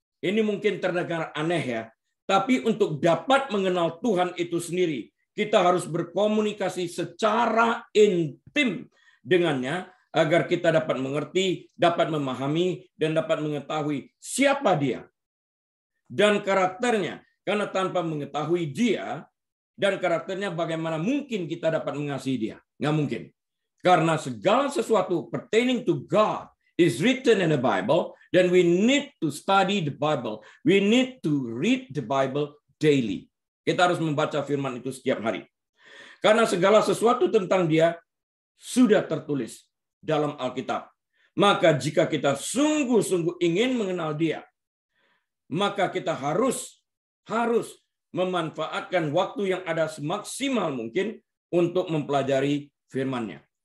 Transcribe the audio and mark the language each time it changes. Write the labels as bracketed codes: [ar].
[id] Ini mungkin terdengar aneh ya, tapi untuk dapat mengenal Tuhan itu sendiri, kita harus berkomunikasi secara intim dengannya agar kita dapat mengerti, dapat memahami, dan dapat mengetahui siapa Dia dan karakternya. Karena tanpa mengetahui Dia dan karakternya, bagaimana mungkin kita dapat mengasihi Dia? Nggak mungkin. Karena segala sesuatu [en] pertaining to God is written in the Bible, then we need to study the Bible. We need to read the Bible daily. [id] Kita harus membaca firman itu setiap hari. Karena segala sesuatu tentang Dia sudah tertulis dalam Alkitab. Maka jika kita sungguh-sungguh ingin mengenal Dia, maka kita harus memanfaatkan waktu yang ada semaksimal mungkin untuk mempelajari firman-Nya.